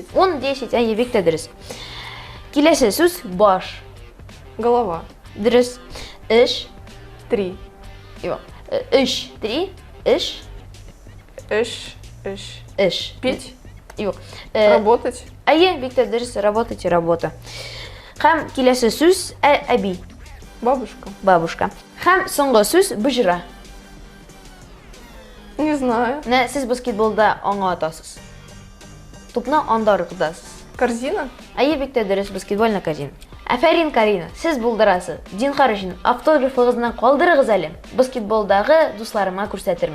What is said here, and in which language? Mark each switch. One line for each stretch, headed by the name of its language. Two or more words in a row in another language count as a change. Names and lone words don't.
Tatar: 10-10, әйе, бик тә дөрес. Киләсе сүз баш.
Russian: Голова.
Tatar: Дөрес. Эш. 3. Юк. Эш. 3. Эш. Эш. Эш.
Russian: Пить.
Tatar: Юк.
Russian: Работать.
Tatar: Әйе, бик тә дөрес.
Russian: Работать, работа.
Tatar: Һәм киләсе сүз әби.
Russian: Бабушка.
Tatar: Бабушка. Һәм соңгы сүз бөҗрә.
Russian: Не знаю.
Tatar: Менә сез баскетболда аңа атасыз. Тупны анда ыргытасыз.
Russian: Корзина.
Tatar: Әйе, бик тә дөрес,
Russian: баскетбольный корзина.
Tatar: Афәрин, Карина, сез булдырасыз. Динхар өчен автографыгызны калдырыгыз әле. Баскетболдагы дусларыма күрсәтермен.